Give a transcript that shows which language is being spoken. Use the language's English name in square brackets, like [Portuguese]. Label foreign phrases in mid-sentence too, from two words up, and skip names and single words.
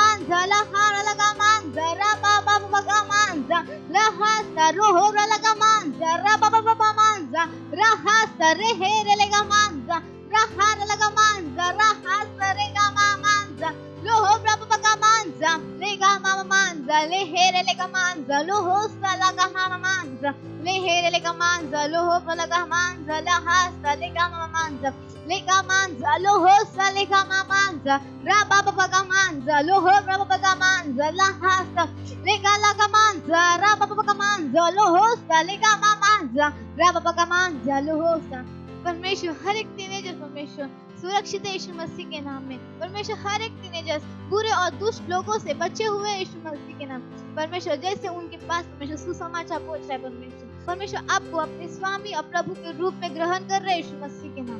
[Hindi] manza la hara laga manza ra ba ba ba ga manza la ha sa ro ho ra laga manza ra ba ba ba manza ra ha sa re he re lega manza ra ha ra laga manza ra ha sa re ga ma manza lo ho ra ba ba ga manza le ga ma manza le he re lega manza lo ho sa laga ma manza le he re lega manza lo ho ra laga manza la ha sa le ga ma manza Lega manza, lo ho sa lega manza, ra ba ba ba ga manza, lo ho ra ba ba ga manza, la ha sa lega la ga manza, ra ba ba ba ga manza, lo ho sa lega manza, ra ba ba ga manza, lo ho sa। परमेश्वर हर एक टीनेजर परमेश्वर सुरक्षित है यीशु मसीह के नाम में। परमेश्वर हर एक टीनेजर बुरे और दुष्ट लोगों से बचे हुए हैं यीशु मसीह के नाम। परमेश्वर जैसे उनके पास परमेश्वर सुसमाचार पहुंच रहा है परमेश्वर आपको अपने स्वामी और प्रभु के रूप में ग्रहण कर रहे हैं यीशु मसीह के नाम में।